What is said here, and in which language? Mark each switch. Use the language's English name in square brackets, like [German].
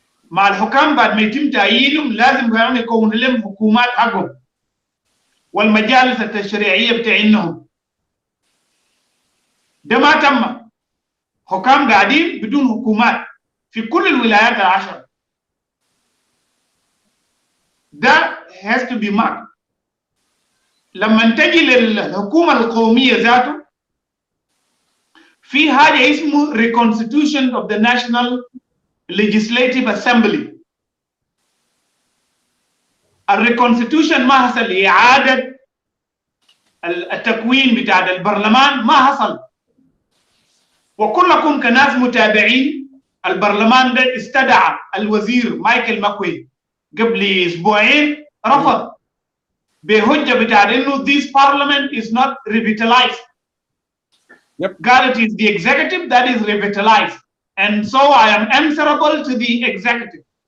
[Arabic] مع الحكام بعد ما يتم تعيينهم لازم كمان يكون لهم حكومات حقهم والمجالس التشريعيه بتاعينهم. ده ما تم. حكام قاعدين بدون حكومات في كل الولايات ال10. ده [English] has to be marked. [Arabic] لما تجي للحكومه القوميه ذاته في حاجه اسمه [English] reconstitution of the National Legislative Assembly. [Arabic] الريكونستيتيوشن ما حصل، اعاده التكوين بتاع البرلمان ما حصل. وكلكم كناس متابعين البرلمان ده استدعى الوزير مايكل ماكوي قبل اسبوعين، رفض بحجه بتاع انه [English] this parliament is not revitalized. [Arabic] قال [English] it is the executive that is revitalized and so I am answerable to the executive.